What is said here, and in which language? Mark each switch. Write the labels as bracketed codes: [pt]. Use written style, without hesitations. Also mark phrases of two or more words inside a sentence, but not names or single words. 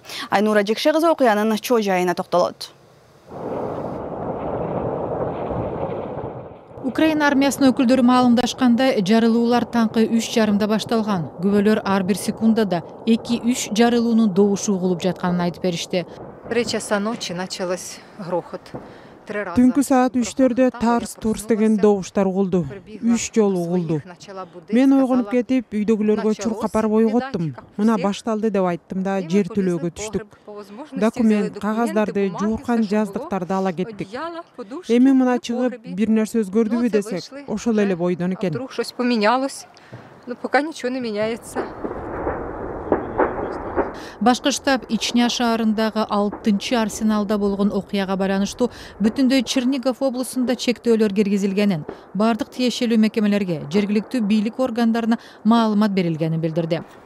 [ky] Айнура Жекше кызы окуянын чоо жайына токтолот. Украина армиясынын өкүлдөрү маалымдашкандай, жарылуулар таңкы 3:30 башталган. Күбөлөр ар бир секундада 2-3 жарылуунун добушу угулуп жатканын айтып беришти. [ru] 3 часа ночи началось грохот. [ky] Түнкү саат 3-төрдө тарс-турс деген добуштар угулду. 3 жолу угулду. Мен ойгонуп кетип, үйдөгүлөргө чуркап барып ойготтум. Мына башталды деп айттым да жер түлөөгө түштүк. Документ, кагаздарды, жууркан жаздыктарды ала кеттик. Эми мына чыгып бир нерсе өзгөрдүбү десек, ошол эле бойдон экен. [ru] Вдруг что-то поменялось. Но пока ничего не меняется. [ky] Башкы штаб Ичня шаарындагы 6-чы арсеналда болгон окуяга байланыштуу бүтүндөй Чернигов облусунда чектөөлөр киргизилгенин, бардык тиешелүү мекемелерге, жергиликтүү бийлик органдарына маалымат берилгенин билдирди.